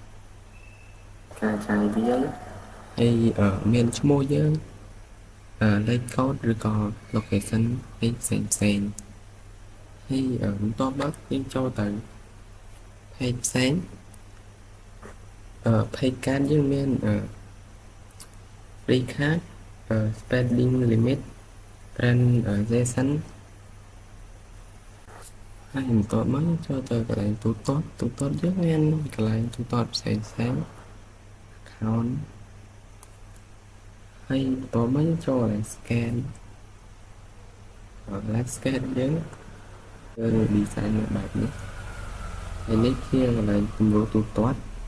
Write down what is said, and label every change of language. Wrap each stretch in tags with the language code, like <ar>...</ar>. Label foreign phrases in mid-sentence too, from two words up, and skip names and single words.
<km>ហើយមានឈ្មោះយើងលេខកូដឬក៏ location ផ្សេងហើយបន្ទាប់មកយើងចូលទៅ page ផ្សេងpage ការយើងមាន</km> <en>recap spending limit transaction</en> <km>ហើយបន្ទាប់មកចូលទៅកន្លែងទូទាត់យើងមានកន្លែងទូទាត់ផ្សេង account ហើយបន្ទាប់មកចូលកន្លែង scan scan យើងគឺ design នៅបែបនេះហើយនេះជាកន្លែងគម្រោងទូទាត់</km>